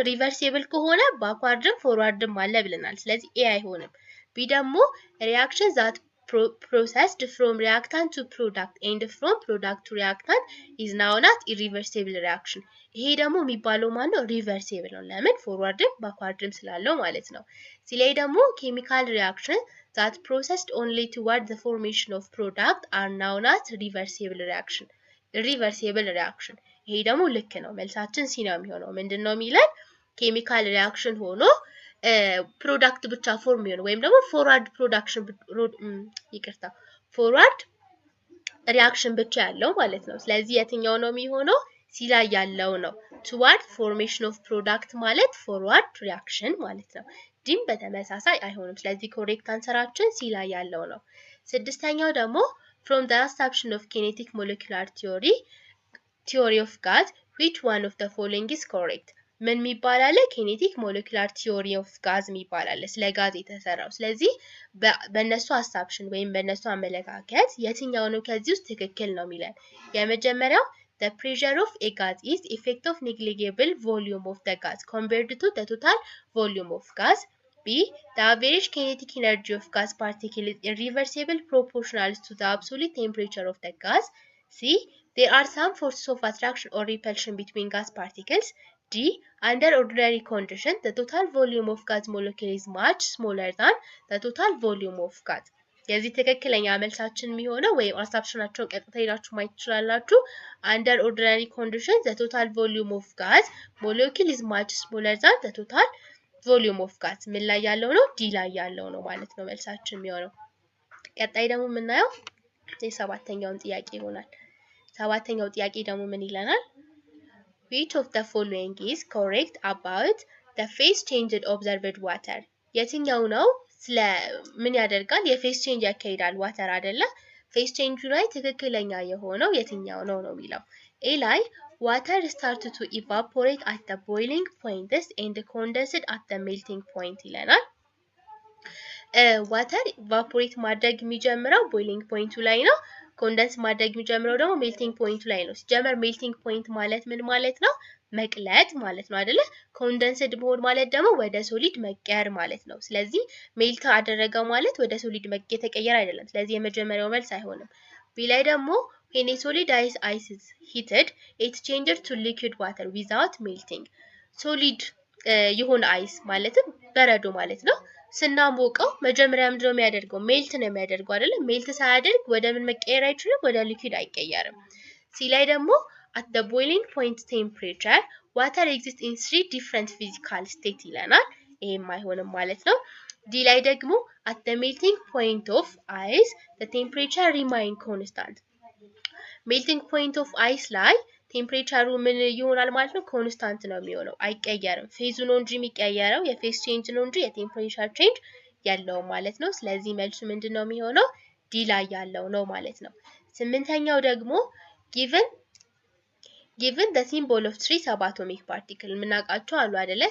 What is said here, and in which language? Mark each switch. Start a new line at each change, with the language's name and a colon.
Amharic: ሪቨርሲብል ከሆነ ባክዋርድም ፎርዋርድም አለ ብለናል። ስለዚህ ኤ አይሆንም። ቢ ደግሞ
English: reaction that processed from reactant to product and from product to reactant is known as irreversible reaction.
Amharic: ይሄ ደግሞ የሚባለው ማለት ነው ሪቨርሲብል ነው። ለምን? ፎርዋርድም ባክዋርድም ስላለው ማለት ነው። ሲላይ ደግሞ
English: chemical reaction that processed only toward the formation of product are known as reversible reaction. irreversible reaction
Amharic: ይሄ ደግሞ ልክ ነው። መልሳችን ሲ ነው የሚሆነው። ምንድነው የሚለን? ኬሚካል ሪአክሽን ሆኖ ፕሮዳክት ብቻ ፎርም ይሆን ወይም ደግሞ ፎርዋርድ ፕሮዳክሽን ፎርዋርድ ሪአክሽን ብቻ ያለው ማለት ነው። ስለዚህ የትኛው ነው የሚሆነው? ሲ ላይ ያለው ነው።
English: toward formation of product
Amharic: ማለት ፎርዋርድ ሪአክሽን ማለት ነው። ዲም በተመሳሳይ አይሆንም። ስለዚህ ኮሬክት አንሰራችን ሲ ላይ ያለው ነው። ስድስተኛው ደግሞ
English: from the assumption of kinetic molecular theory of gas, which one of the following is correct?
Amharic: ምን የሚባል አለ?
English: kinetic molecular theory of gas
Amharic: የሚባል አለ፣ ስለ ጋዝ የተሰራው። ስለዚህ በእነሱ assumption ወይም በእነሱ አመለካከት የትኛው ነው ከዚህ ውስጥ ትክክል ነው የሚለን?
English: የመጀመሪያው the pressure of a gas is effect of negligible volume of the gas compared to the total volume of gas. B, the average kinetic energy of gas particle is irreversible proportional to the absolute temperature of the gas. C, there are some forces of attraction or repulsion between gas particles. D, under ordinary conditions, the total volume of gas molecule is much smaller than the total volume of gas.
Amharic: የዚህ ትክክለኛ መልሳችን የሚሆነው ወይም አሳፕሽናቸውን ቀጥታ ሄዳችሁ ማየት ትችላላችሁ።
English: under ordinary conditions, the total volume of gas molecule is much smaller than the total volume of gas.
Amharic: ምን ላይ ያለው ነው? ዲ ላይ ያለው ነው ማለት ነው መልሳችን የሚሆነው። ቀጣይ ደግሞ የምናየው የሰባተኛውን ጥያቄ ይሆናል። ሰባተኛው ጥያቄ ደግሞ ምን ይለናል?
English: which of the following is correct about the phase change observed water?
Amharic: የትኛው ነው ስለ ምን ያደርጋል? የፌስ ቼንጅ ያካሂዳል ዋተር አይደለ? ፌስ ቼንጁ ላይ ትክክለኛ የሆነው የትኛው ነው ነው የሚለው። ኤ ላይ
English: water started to evaporate at the boiling point and condensed at the melting point
Amharic: ይለናል። ዋተር ኢቫፖሬት ማድረግ የሚጀምረው ቦይሊንግ ፖይንቱ ላይ ነው። ኮንደንስ ማድረግ የሚጀምረው ደግሞ ሜልቲንግ ፖይንቱ ላይ ነው። ሲጀመር ሜልቲንግ ፖይንት ማለት ምን ማለት ነው? መቅለጥ ማለት ነው አይደለ? ኮንደንስድ መሆን ማለት ደግሞ ወደ ሶሊድ መቀየር ማለት ነው። ስለዚህ ሜልት አደረገው ማለት ወደ ሶሊድ የተቀየረ አይደለም። ስለዚህ የመጀመሪያው መልስ አይሆንም። ቢ ላይ ደግሞ
English: when a solid ice is heated it changes to liquid water without melting.
Amharic: ሶሊድ የሆነ አይስ ማለትም በረዶ ማለት ነው። ስናሞቀው መጀመሪያ ምንድነው የሚያደርገው? ሜልት ነው የሚያደርገው አይደለ? ሜልት ሳያደርግ ወደ ምን መቀየር አይችልም? ወደ ሊኩዊድ አይቀየርም። ሲ ላይ ደግሞ
English: at the boiling point temperature water exists in 3 different physical state
Amharic: ይለናል። ይሄም አይሆንም ማለት ነው። ዲ ላይ ደግሞ
English: at the melting point of ice the temperature remain constant.
Amharic: melting point of ice ላይ ቴምፕሬቸሩ ምን ይሆናል ማለት ነው? ኮንስታንት ነው የሚሆነው፣ አይቀየርም። ፌዙ ነው እንጂ የሚቀየረው የፌዝ ቼንጅ ነው እንጂ የቴምፕሬቸር ቼንጅ ያለው ማለት ነው። ስለዚህ መልሱ ምንድነው የሚሆነው? ዲ ላይ ያለው ነው ማለት ነው። ስምንተኛው ደግሞ
English: given the symbol of 3 subatomic particles
Amharic: ምናቃቸው አሉ አይደለ?